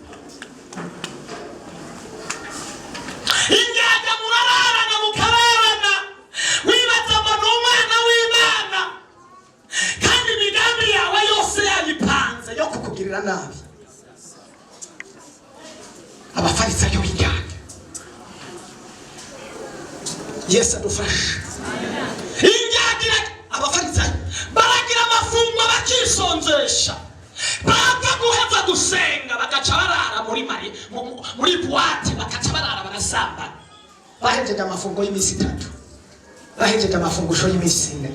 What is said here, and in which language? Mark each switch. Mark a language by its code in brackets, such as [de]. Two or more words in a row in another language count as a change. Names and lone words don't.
[rn] indyarya murararana mukararana, wibaza ngo ni umwana w'Imana kandi imigambi yawe yose yayipanze yo kukugirira nabi. Abafarisayo b'indyarya, Yesu adufashe. indyarya abafarisayo baragira amafungwa bakisonzesha, bapfa guheza gusenga bagaca barara muri buwate, bagaca barara barasambana. bahejeje amafungo y'iminsi 3, bahejeje amafungusho y'iminsi 4.